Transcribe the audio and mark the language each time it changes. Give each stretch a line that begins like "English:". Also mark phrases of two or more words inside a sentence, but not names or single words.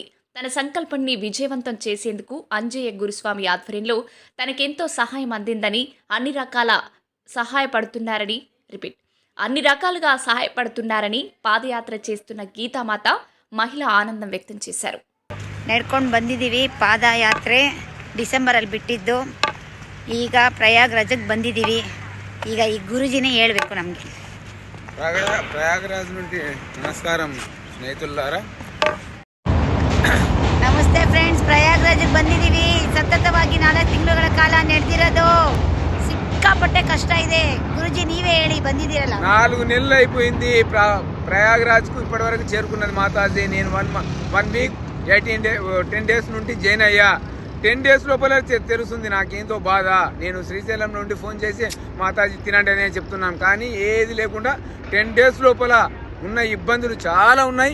Telugu: తన సంకల్పాన్ని విజయవంతం చేసేందుకు అంజయ్య గురుస్వామి ఆధ్వర్యంలో తనకెంతో సహాయం అందిందని, అన్ని రకాలుగా సహాయపడుతున్నారని పాదయాత్ర చేస్తున్న గీతామాత మహిళ ఆనందం వ్యక్తం చేశారు.
Kannada: ನಡ್ಕೊಂಡು ಬಂದಿದ್ದೀವಿ. ಪಾದಯಾತ್ರೆ ಡಿಸೆಂಬರಲ್ಲಿ ಬಿಟ್ಟಿದ್ದು, ಈಗ ಪ್ರಯಾಗ್ರಾಜ್ಗೆ ಬಂದಿದ್ದೀವಿ. ಈಗ ಈ గురుజీనే ಹೇಳಬೇಕು ನಮಗೆ.
Telugu: ప్రయాగరాజ్ నుండి నమస్కారం స్నేహితులారా.
Kannada: ನಮಸ್ತೆ ಫ್ರೆಂಡ್ಸ್, ಪ್ರಯಾಗ್ರಾಜ್ಗೆ ಬಂದಿದ್ದೀವಿ. ಸತತವಾಗಿ 4 ತಿಂಗಳುಗಳ ಕಾಲ ನಡೆದಿರೋದು. ಸಿಕ್ಕಾಪಟ್ಟೆ ಕಷ್ಟ ಇದೆ. గురుజీ ನೀವೇ ಹೇಳಿ, ಬಂದಿದ್ದೀರಲ್ಲ.
Telugu: 4 నెలలు అయిపోయింది ప్రయాగరాజ్కు ఇప్పటివరకు చేరుకున్నది మాతాజీ. నేను 1
English: week 10 days
Telugu: నుండి జాయిన్ అయ్యా. 10 డేస్ లోపల తెలుస్తుంది నాకేంతో బాధ. నేను శ్రీశైలం నుండి ఫోన్ చేసి మాతాజీ తినండి అనే చెప్తున్నాను, కానీ ఏది లేకుండా 10 డేస్ లోపల ఉన్న ఇబ్బందులు చాలా ఉన్నాయి.